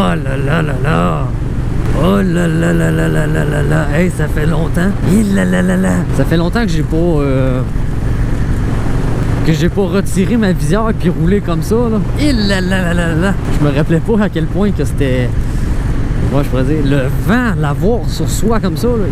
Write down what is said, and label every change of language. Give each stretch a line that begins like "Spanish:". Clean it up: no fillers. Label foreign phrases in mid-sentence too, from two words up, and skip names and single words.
French: là là là là. Oh là là là là là là là là. Hey, ça fait longtemps. Il là là là là. Ça fait longtemps que j'ai pas retiré ma visière puis roulé comme ça là. Il là là là là là. Je me rappelais pas à quel point que c'était, moi je pourrais dire, le vent, l'avoir sur soi comme ça là.